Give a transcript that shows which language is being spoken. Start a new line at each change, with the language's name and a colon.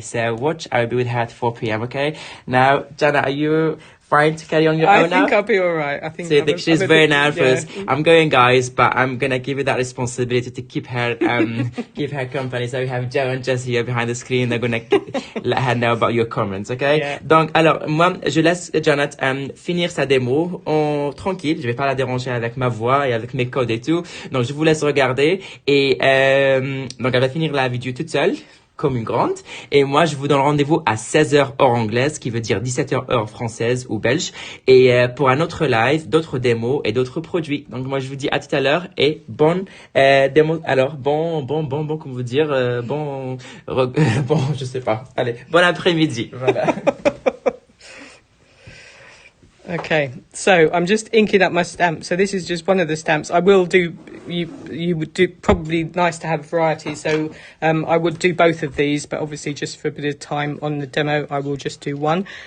English: So watch, I will be with her at 4 p.m. Okay. Now, Janet, are you fine to carry on your own now? I think I'll be all right. I think. So I think she's very nervous. Yeah. I'm going, guys, but I'm gonna give you that responsibility to keep her, keep her company. So we have Joe and Jess here behind the screen. They're gonna let her know about your comments, okay? Yeah.
French: Donc, alors, moi, je laisse Janet finir sa démo tranquille. Je vais pas la déranger avec ma voix et avec mes codes et tout. Donc, je vous laisse regarder et donc elle va finir la vidéo toute seule, comme une grande. Et moi, je vous donne rendez-vous à 16h heure anglaise, qui veut dire 17h heure française ou belge. Et pour un autre live, d'autres démos et d'autres produits. Donc moi, je vous dis à tout à l'heure et bonne démo. Alors, bon, comment vous dire, bon, je sais pas. Allez, bon après-midi. Voilà.
English: Okay, so I'm just inking up my stamp. So this is just one of the stamps. I will do, you would do, probably nice to have variety. So I would do both of these, but obviously just for a bit of time on the demo, I will just do one.